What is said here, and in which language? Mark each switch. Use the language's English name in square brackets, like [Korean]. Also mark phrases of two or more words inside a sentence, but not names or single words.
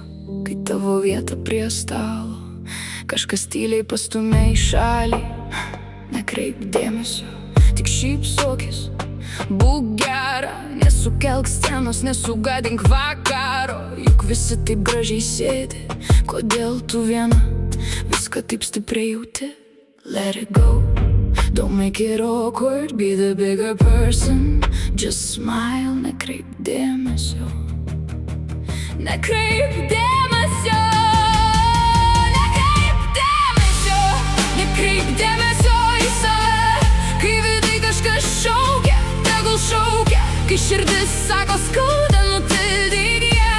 [Lithuanian] Kai tavo vieta prie stalo kažkas tyliai pastumia į šalį, nekreip dėmesio. Tik šypsokis, būk gera, nesukelk scenos, nesugadink vakaro. Juk visi taip gražiai sėdi, kodėl tu viena viską taip stipriai jauti? [English] Let it go, don't make it awkward, be the bigger person. Just smile, [Lithuanian] nekreip dėmesio. Nekreip dėmesio. Nekreip dėmesio. Nekreip dėmesio į save. Kai vidai kažkas šaukia, tegul šaukia. Kai širdis sako skauda, nutildyk ją.